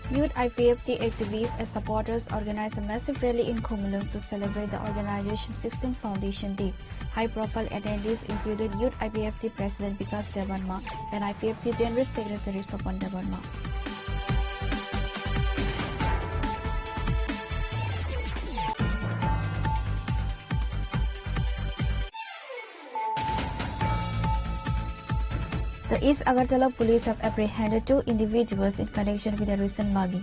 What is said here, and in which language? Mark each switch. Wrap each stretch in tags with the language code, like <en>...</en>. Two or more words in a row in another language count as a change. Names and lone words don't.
<en>Youth IPFT activists and supporters organized a massive rally in Khumlung to celebrate the organization's 16th Foundation Day. High-profile attendees included Youth IPFT President Vikas Devarma and IPFT General Secretary Sopan Devarma. The East Agartala police have apprehended 2 individuals in connection with a recent mugging.</en>